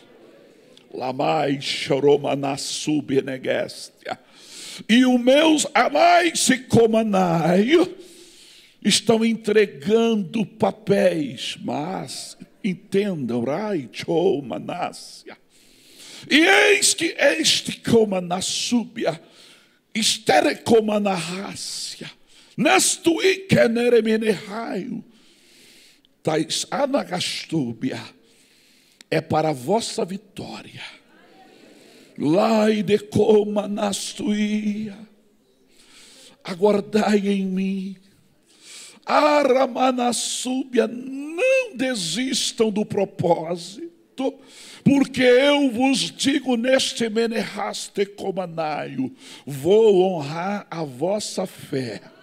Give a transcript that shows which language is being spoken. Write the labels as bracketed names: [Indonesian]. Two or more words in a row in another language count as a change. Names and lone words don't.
[Portuguese] Lamai choromanassu benegestia. E os meus amais e comanaio estão entregando papéis, mas entendam, rai chomanácia. E eis que este comanassúbia, estere comanarrácia. Nastui keneremeneraio, tais anagastúbia, é para a vossa vitória. Lai de coma nastuia, aguardai em mim. Aramanassúbia, não desistam do propósito, porque eu vos digo neste menerraste comanaio, vou honrar a vossa fé.